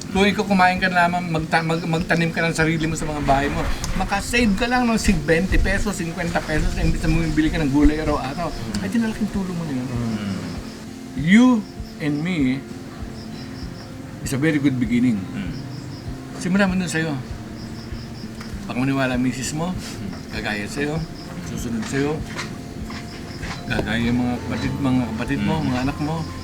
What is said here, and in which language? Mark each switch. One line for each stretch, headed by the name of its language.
Filipino: Kung ikaw kumain ka naman, magtanim ka ng sarili mo sa mga bahay mo, makasave ka lang ng 20 pesos, 50 pesos, na imbis na mo bili ka ng gulay araw-araw. Ay, dinalaking tulong mo na yun.
English: You and me is a very good beginning.
Filipino: Simulan mo dun sa'yo. Baka maniwala ang misis mo, gagaya sa'yo, susunod sa'yo, gagaya yung mga kapatid mo, mga anak mo.